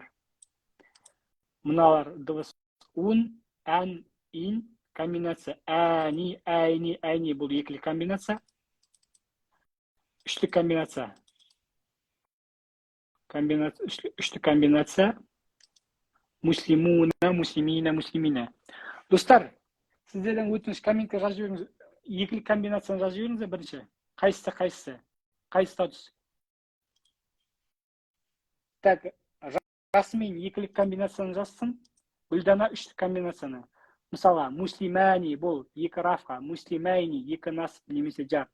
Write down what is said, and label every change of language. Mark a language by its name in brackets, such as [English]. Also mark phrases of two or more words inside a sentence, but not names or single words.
[Kazakh] Мыналар дыбыс ун, ән, ин. Комбинация әни, әйни, әйни. Бұл екілік комбинация. Үштік комбинация. Үштік комбинация. [Arabic] مسلمونَ، مسلمينَ، مسلمينَ. [Kazakh] Достар, сіздерден өтініш комментке жазып жіберіңіз. Екілік комбинацияны жазып жіберіңіз бірінші. Қайсысы? Қай статус? Так, Жасмин екілік комбинацияны жазсын. Гүлдана үштік комбинацияны. мысалға муслимани бұл екі рафқа, муслимайни екі насып немесе жар.